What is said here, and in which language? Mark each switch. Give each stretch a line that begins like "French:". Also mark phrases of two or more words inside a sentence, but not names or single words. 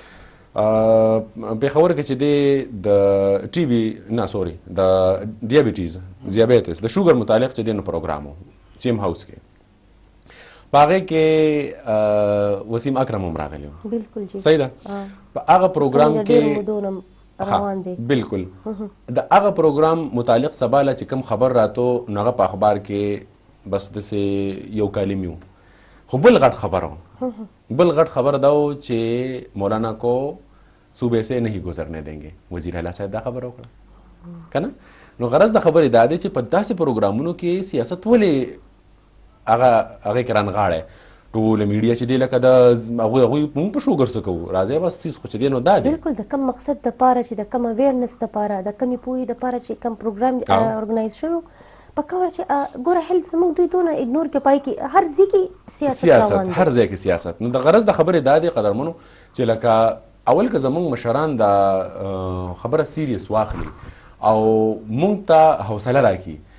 Pashto: پېښور کې چې دی د ټي بي نه سوري د ډیابیټیز د شوګر متعلق چې دی نو پروګرام و چیم هاوس کې په هغې کې وسیم اکرم هم راغلی و صحیح ده په هغه پروګرام کې بالکل د هغه پروګرام متعلق سباله چې کوم خبر راتو نو هغه په اخبار کې بس داسې یو کالم یو خو بل غټ خبر دا و چې
Urdu: مولانا کو صوبے سے نہیں گزرنے دیں گے
Pashto: وزیر اعلیٰ صاحب دا خبر وکړه که نه نو غرض د خبرې دا دی چې په داسې پروګرامونو کې سیاست ولې هغې کې رانغاړی ټوله میډیا چې دی لکه د هغوی مونږ په شوګر څه کوو راځئ بس څیز خو چې دی نو دا دی بلکل د کم مقصد دپاره چې د کم اویرنس دپاره د کمې پوهې دپاره چې کم پروګرام ارګنایز شوی پکار چې ګوره هیلث زموږ دوی دونه اګنور کې پای کې هر ځای کې سیاست هر ځای کې سیاست نو د غرض د خبرې دا دی قدرمنو چې لکه اول که زموږ مشران دا خبره سیریس واخلي او مونږ ته حوصله راکړي